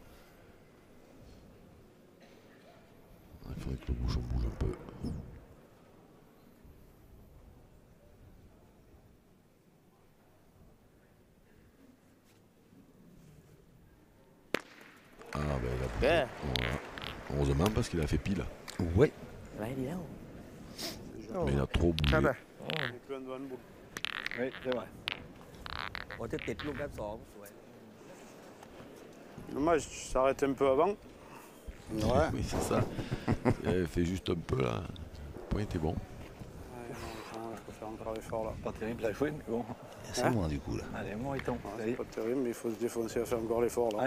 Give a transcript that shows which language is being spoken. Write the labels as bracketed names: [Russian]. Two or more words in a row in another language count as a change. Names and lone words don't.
[French] Il faudrait que le bouchon bouge un peu. Ah ben il a bougé. Yeah. Voilà. Heureusement parce qu'il a fait pile. Ouais. [Thai] ไรดีแล้ว [French] Mais il a trop [Thai] ชัด [French] bougé. [Thai] อ่ะ [French] Il est plein de van boule. Oui, c'est vrai. [Thai] โอ้จะติดลูกด้านสองสวย [French] Dommage, tu s'arrêtes un peu avant. Ouais. Oui, c'est ça. Il avait fait juste un peu là. Le point était bon. Ouais, non, je peux faire encore l'effort là. Pas terrible à jouer, mais bon. C'est loin du coup là. Allez, mon Riton. Ouais, Allez. c'est pas terrible, mais il faut se défoncer à faire encore l'effort là.